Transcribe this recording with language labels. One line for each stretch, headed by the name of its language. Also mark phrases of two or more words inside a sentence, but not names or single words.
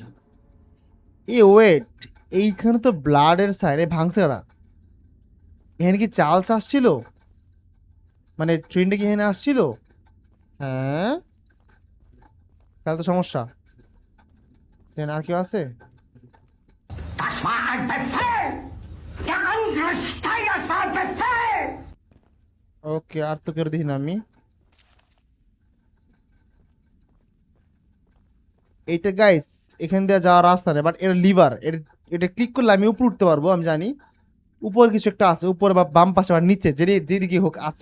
Bangla: এ ওয়েট, এইখানে তো ব্লাডের সাইডে ভাঙছে ওরা। এখানে কি চার্লস আসছিল? মানে ট্রেনটা কি এখানে আসছিল? হ্যাঁ, তাহলে তো সমস্যা। এখানে আর কেউ আছে?
German: Das war ein Befehl! Der Angriff Steiners war ein Befehl!
Bangla: ওকে, আর তো কেউ দেখি না আমি। এইটা গাইস এখান দিয়ে যাওয়ার রাস্তা নেই, বাট এর লিভার, এটা ক্লিক করলে আমি উপরে উঠতে পারবো, আমি জানি। উপর কিছু একটা আছে, উপরে বা বাম পাশে বা নিচে, যেদিকে হোক আছে।